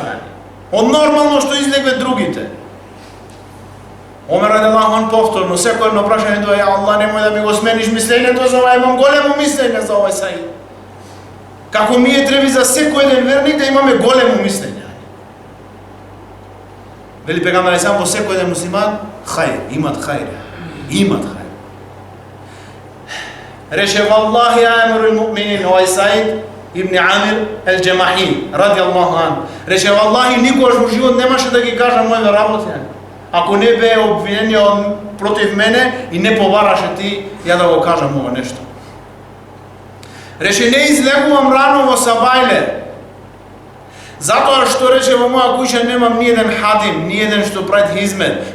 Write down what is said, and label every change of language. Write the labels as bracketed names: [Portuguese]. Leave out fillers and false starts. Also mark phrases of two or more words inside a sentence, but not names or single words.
[Macedonian] Од нормално што излегве другите. Омер [Arabic] رضي الله عن [Macedonian] повторно, секој едно прашање тоа, [Arabic] يا الله, [Macedonian] немој да ми го смениш мислењето за ова, имам големо мислење за овој Саид. Како ми треби за секој еден верник да имаме големо мислење. Вели пегамбер [Arabic] عليه السلام, [Macedonian] во секој еден муслиман, хајр, имат хајр. Имат хајр. Рече, [Arabic] والله أمير المؤمنين, [Macedonian] овај Саид ибн Амир ел-Џемахи, [Arabic] رضي الله عن. [Macedonian] Рече, валлахи, никогаш во живот немаше да ги кажам моје работи. Ако не бе обвинение против мене и не побараше ти, ја да го кажам ова нешто. Рече, не излегувам рано во сабајле, затоа што рече во моја куќа немам ни еден хадим, ни еден што прави хизмет.